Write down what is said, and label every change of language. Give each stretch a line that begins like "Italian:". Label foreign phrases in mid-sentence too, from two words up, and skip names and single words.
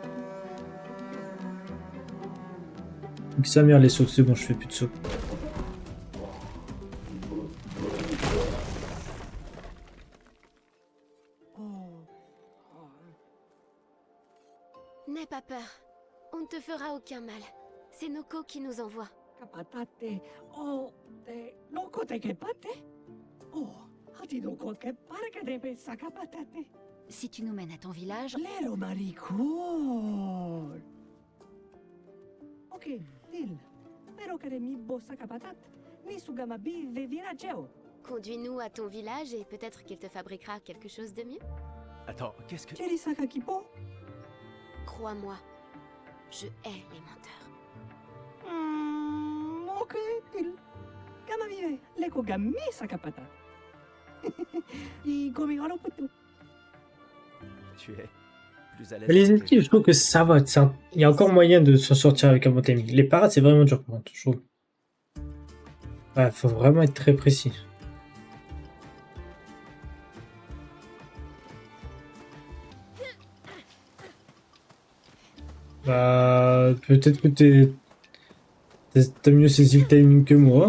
French: Donc ça merde les sauts, c'est bon, je fais plus de sauts. N'aie pas peur. On ne te fera aucun mal. C'est Noko qui nous envoie. Kapatate. Oh, no kote ke pate. Oh, hati no kote ke parka debe sakapatate. Si tu nous mènes à ton village, Lero maricol. Ok, il. Pero que mi bossa kapatat. Ni sugama bive virageo. Conduis-nous à ton village et peut-être qu'il te fabriquera quelque chose de mieux. Attends, qu'est-ce que... Cheri sakakipo. Crois-moi, je hais les menteurs. Ok, il. Gama vive. Leko gami sakapatat. I gomi garo putu. Tu es plus à l'aise. Mais les que esquives, je trouve que ça va. Il y a encore moyen de s'en sortir avec un bon timing. Les parades, c'est vraiment dur par contre, je trouve. Ouais, faut vraiment être très précis. Bah, peut-être que t'as mieux saisi le timing que moi.